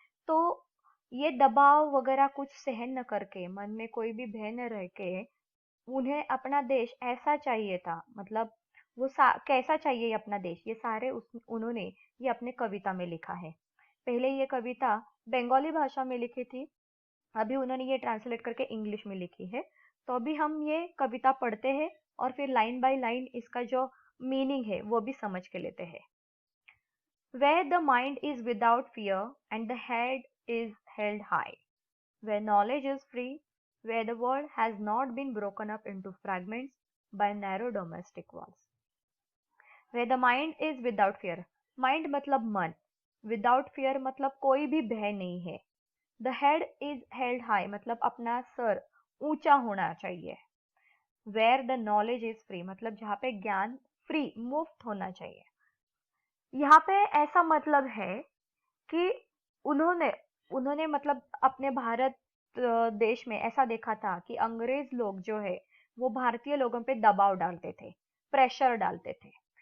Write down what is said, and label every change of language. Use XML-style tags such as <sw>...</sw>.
<hi>तो ये दबाव वगैरह कुछ सहन न करके, मन में कोई भी भय न रह के, उन्हें अपना देश ऐसा चाहिए था, मतलब वो कैसा चाहिए अपना देश, ये सारे उन्होंने ये अपने कविता में लिखा है। पहले ये कविता बंगाली भाषा में लिखी थी, अभी उन्होंने ये ट्रांसलेट करके इंग्लिश में लिखी है। तो अभी हम ये कविता पढ़ते हैं और फिर लाइन बाय लाइन इसका जो मीनिंग है वो भी समझ के लेते हैं।</hi> <en>Where the mind is without fear and the head is held high, where knowledge is free, where the world has not been broken up into fragments by narrow domestic walls. Where the mind is without fear,</en> <hi>mind मतलब मन,</hi> <en>without fear</en> <hi>मतलब कोई भी भय नहीं है।</hi> <en>The head is held high</en> <hi>मतलब अपना सर ऊंचा होना चाहिए।</hi> <en>Where the knowledge is free</en> <hi>मतलब जहाँ पे ज्ञान फ्री मुफ्त होना चाहिए। यहाँ पे ऐसा मतलब है कि उन्होंने उन्होंने मतलब अपने भारत देश में ऐसा देखा था कि अंग्रेज लोग जो है वो भारतीय लोगों पे दबाव डालते थे, प्रेशर डालते थे।</hi>